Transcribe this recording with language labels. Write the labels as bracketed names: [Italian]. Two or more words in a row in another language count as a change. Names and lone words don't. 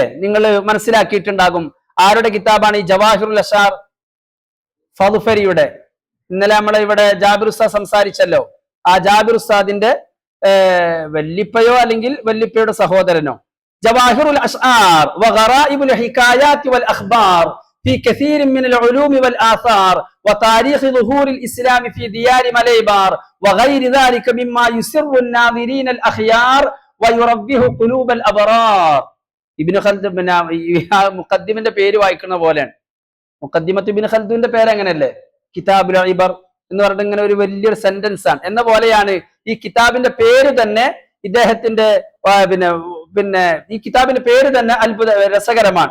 [Malayalam] നിങ്ങൾ മനസ്സിലാക്കിയിട്ടുണ്ടാകും ആരുടെ കിതാബാണ് ഈ ജവാഹിറുൽ അഷ്ആർ? ഫളുഫരിയുടെ. ഇന്നലെ നമ്മളെ ഇവിടെ ജാബിർ ഉസ്താദ് സംസാരിച്ചല്ലോ. ആ ജാബിർ ഉസ്താദിന്റെ വല്ലിപ്പയോ അല്ലെങ്കിൽ വല്ലിപ്പയുടെ സഹോദരനോ. [Arabic] جواهر الأشعار وغرائب الحكايات والأخبار في كثير من العلوم والآثار وتاريخ ظهور الإسلام في ديار مليبار وغير ذلك مما يسر الناظرين الأخيار ويربه قلوب الأبرار. [Malayalam] ഇബ്നു ഖൽദൂൻ മുഖദ്ദിമിന്റെ പേര് വായിക്കുന്ന പോലെയാണ്. മുഖദ്ദിമത്ത് ഇബ്നു ഖൽദൂന്റെ പേര് അങ്ങനെയല്ലേ? കിതാബുൽ ഇബർ എന്ന് പറഞ്ഞിട്ട് ഇങ്ങനെ ഒരു വലിയൊരു സെന്റൻസ് ആണ് എന്ന പോലെയാണ് ഈ കിതാബിന്റെ പേര് തന്നെ. ഇദ്ദേഹത്തിന്റെ പിന്നെ ഈ കിതാബിന്റെ പേര് തന്നെ അത്ഭുത രസകരമാണ്.